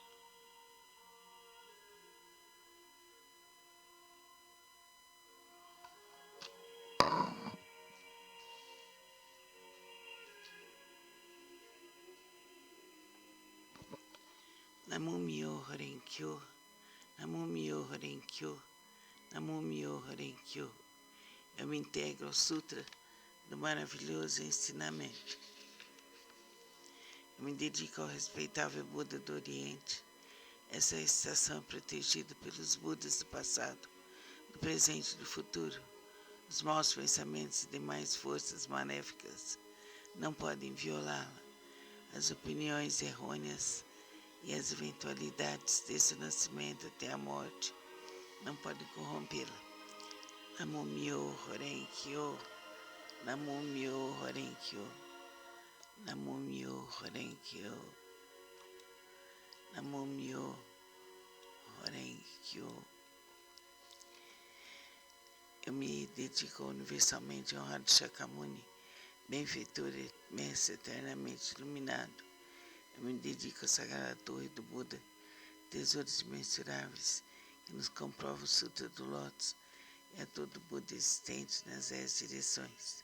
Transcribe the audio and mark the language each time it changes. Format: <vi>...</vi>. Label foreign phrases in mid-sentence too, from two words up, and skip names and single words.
<ja>南無妙法蓮華経、南無妙法蓮華経、南無妙法蓮華経.</ja> <pt>Eu me integro ao Sutra do maravilhoso ensinamento. Eu me dedico ao respeitável Buda do Oriente. Essa estação é protegida pelos Budas do passado, do presente e do futuro. Os maus pensamentos e demais forças maléficas não podem violá-la. As opiniões errôneas e as eventualidades desse nascimento até a morte não pode corrompê-la.</pt> <ja>南無妙法蓮経、南無妙法蓮経、南無妙法蓮経、南無妙法蓮経.</ja> <pt>Eu me dedico universalmente ao honrado Shakyamuni, benfeitor, mestre eternamente iluminado. Eu me dedico à sagrada torre do Buda, tesouros imensuráveis, que nos comprova o Sutra do Lótus e a todo Buda existente nas 10 direções.</pt>